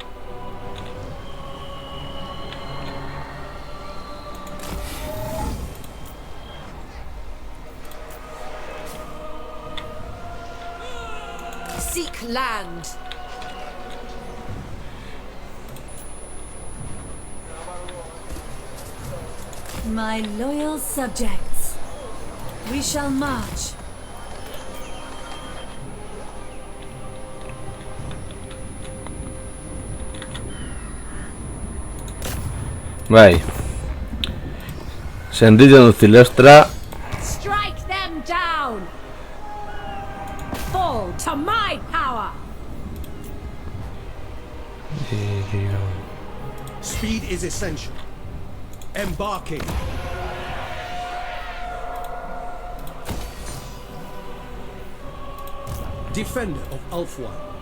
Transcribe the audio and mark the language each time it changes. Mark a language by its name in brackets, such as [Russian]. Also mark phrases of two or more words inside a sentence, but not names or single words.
[English] Seek land. My loyal subjects. We shall march. [Basque] Bai. Sentitzen dut Zilestra. [English] Strike them down! Fall to my power! Dirio. Speed is essential. Embarking. Defender of Ulfweir.